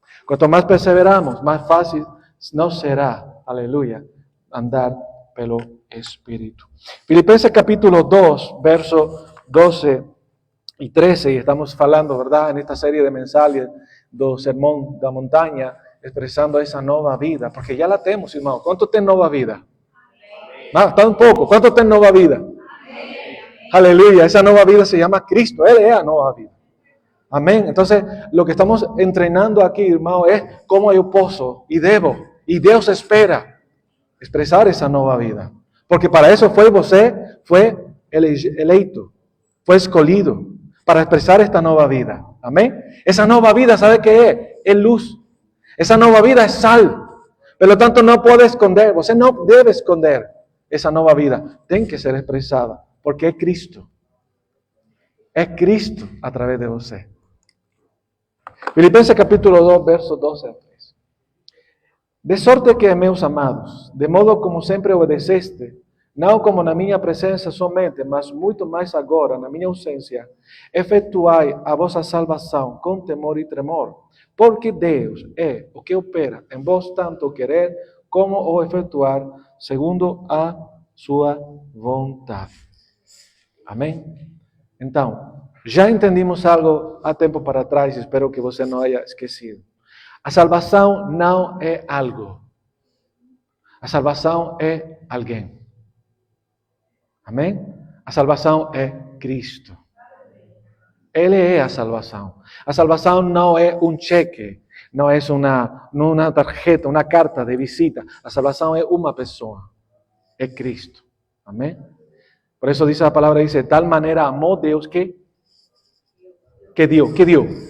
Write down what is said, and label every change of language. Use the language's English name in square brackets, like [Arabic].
[Portuguese] Quanto mais perseveramos, mais fácil nos será, aleluia, andar pelo Espírito. Filipenses capítulo 2, verso 12 e 13, e estamos falando, verdade, nesta série de mensagens do Sermão da Montanha, expressando essa nova vida, porque já la temos, irmão. Quanto tem nova vida? Está um pouco. Quanto tem nova vida? [Spanish] Aleluya, esa nueva vida se llama Cristo, Él es la nueva vida. Amén. Entonces, lo que estamos entrenando aquí, hermano, es cómo yo puedo y debo, y Dios espera expresar esa nueva vida. Porque para eso fue eleito, [Portuguese] fue escolhido, [Spanish] para expresar esta nueva vida. Amén. Esa nueva vida, ¿sabe qué es? Es luz. Esa nueva vida es sal. Por lo tanto, no puede esconder, usted no debe esconder esa nueva vida. Tiene que ser expresada. [Portuguese] Porque é Cristo. É Cristo [Spanish] a través de [Portuguese] você. Filipenses capítulo 2, verso 12 a 13. De sorte que, meus amados, de modo como sempre obedeceste, não como na minha presença somente, mas muito mais agora, na minha ausência, efetuai a vossa salvação com temor e tremor, porque Deus é o que opera em vós tanto o querer como o efetuar, segundo a sua vontade. Amém? Então, já entendimos algo há tempo para trás, espero que você não haya esquecido. A salvação não é algo. A salvação é alguém. Amém? A salvação é Cristo. Ele é a salvação. A salvação não é um cheque, não é uma tarjeta, uma carta de visita. A salvação é uma pessoa. É Cristo. Amém? [Spanish] Por eso dice la palabra, dice, de tal manera amó Dios que dio.